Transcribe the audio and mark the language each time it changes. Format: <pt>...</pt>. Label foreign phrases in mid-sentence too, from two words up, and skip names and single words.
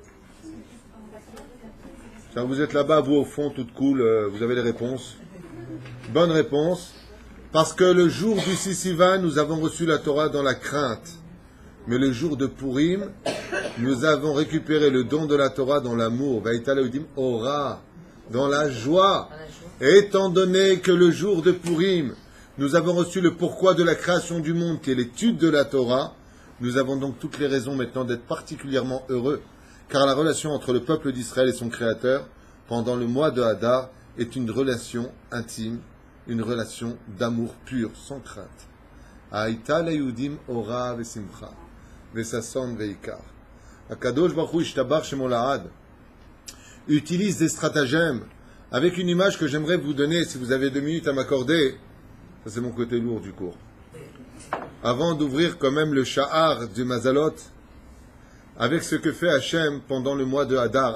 <fr>Quand vous êtes là-bas, vous au fond, toute cool, vous avez les réponses. Bonne réponse. Parce que le jour du Sivan, nous avons reçu la Torah dans la crainte. Mais le jour de Purim, nous avons récupéré le don de la Torah dans l'amour.</fr> <he>והיתה ליהודים אורה,</he> <fr>dans la joie. Et étant donné que le jour de Purim, nous avons reçu le pourquoi de la création du monde, qui est l'étude de la Torah, nous avons donc toutes les raisons maintenant d'être particulièrement heureux. Car la relation entre le peuple d'Israël et son Créateur, pendant le mois de Hadar, est une relation intime, une relation d'amour pur, sans crainte.</fr> <he>היתה ליהודים אורה ושמחה, וששון ויקר. הקדוש ברוך הוא ישתבח שמו לעד</he> <fr>utilise des stratagèmes avec une image que j'aimerais vous donner, si vous avez 2 minutes à m'accorder. Ça, c'est mon côté lourd du cours. Avant d'ouvrir quand même le sha'ar du Mazalot, avec ce que fait Hachem pendant le mois de Hadar.</fr>